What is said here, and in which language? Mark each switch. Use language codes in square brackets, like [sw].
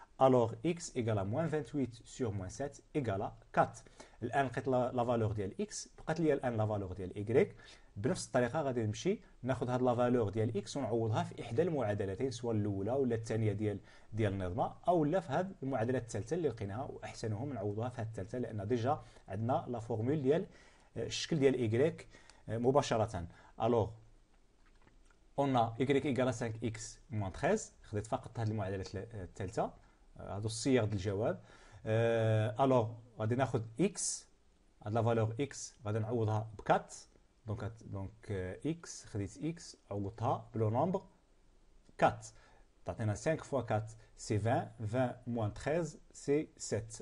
[fr] Alors x égale à moins 28 sur moins 7 égale à 4. [ar] الآن لقيت لا فالور ديال x، بقات لي الآن لا فالور ديال y. بنفس الطريقة غادي نمشي ناخذ هاد لا فالور ديال x ونعوضها في إحدى المعادلتين، سواء الأولى ولا الثانية ديال النظمة، أو لا في هاد المعادلة الثالثة اللي لقيناها، وأحسنهم نعوضها في هاد الثالثة لأن ديجا عندنا لا فورمول ديال الشكل ديال y مباشرة. [fr] ألوغ on a y égale à 5x moins 13. [ar] خديت فقط هاد المعادلة الثالثة، هادو الصيغ ديال الجواب. الوغ غادي ناخذ x، هاد لا فالور x غادي نعوضها ب 4. دونك x خديت x عوضتها بلو نومبر 4، تعطينا 5 فوا 4 سي 20، 20 موان 13 سي 7.